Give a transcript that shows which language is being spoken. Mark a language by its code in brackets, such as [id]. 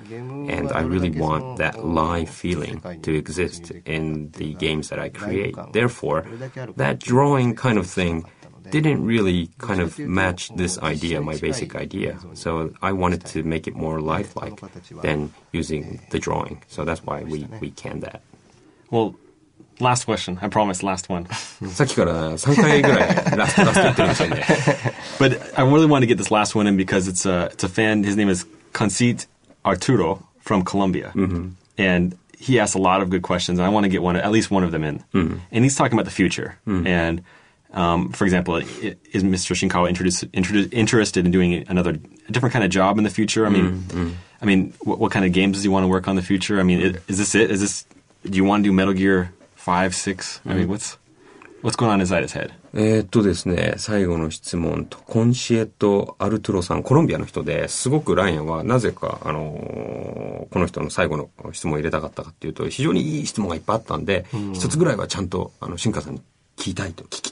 [en] And I really want that live feeling to exist in the games that I create. Therefore, that drawing kind of thing didn't really kind of match this idea, my basic idea. So I wanted to make it more lifelike than using the drawing. So that's why we canned that. Well, last question. I promise, last one. [ja] さっきから3回ぐらいラスト言ってるんですよね。 [en] But I really want to get this last one in because it's a fan. His name is Conceit Arturo from Colombia. Mm-hmm. And he asked a lot of good questions, and I want to get at least one of them in. Mm-hmm. And he's talking about the future. Mm-hmm. And for example, is Mr. Shinkawa interested in doing a different kind of job in the future? I mean, what kind of games does he want to work on in the future? I mean, is this it? Do you want to do Metal Gear 5, 6? I mean, what's going on inside his head? [ja] ですね、最後の質問と、コンシエット・アルトゥロさん、コロンビアの人で、すごくライアンはなぜか、この人の最後の質問を入れたかったかっていうと、非常にいい質問がいっぱいあったんで、一つぐらいはちゃんと、新川さんに聞きたいと